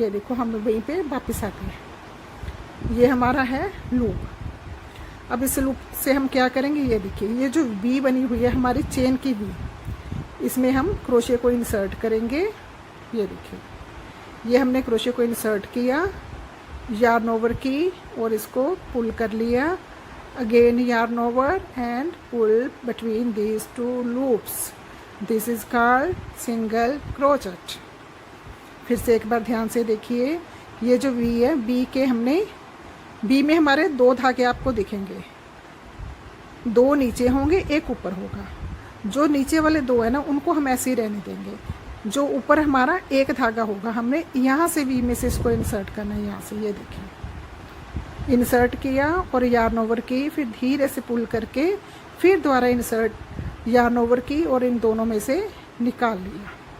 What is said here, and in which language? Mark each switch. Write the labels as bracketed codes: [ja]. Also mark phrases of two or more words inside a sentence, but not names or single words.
[hi] ये देखो हम वहीं पे वापस आते हैं। ये हमारा है लूप। अब इस लूप से हम क्या करेंगे, ये देखिए ये जो वी बनी हुई है हमारी चेन की वी, इसमें हम क्रोशे को इंसर्ट करेंगे। ये देखिए ये हमने क्रोशे को इंसर्ट किया, [en] yarn over [hi] की और इसको पुल कर लिया, [en] अगेन yarn over and pull between these two loops. This is called single crochet. [hi] फिर से एक बार ध्यान से देखिए, ये जो V है, B के हमने, B में हमारे दो धागे आपको दिखेंगे, दो नीचे होंगे एक ऊपर होगा। जो नीचे वाले दो है ना उनको हम ऐसे ही रहने देंगे। जो ऊपर हमारा एक धागा होगा हमने यहाँ से वी में से इसको इंसर्ट करना है, यहाँ से ये देखिए इंसर्ट किया और [en] yarn over [hi] की, फिर धीरे से पुल करके फिर दोबारा इंसर्ट [en] yarn over [hi] की और इन दोनों में से निकाल लिया।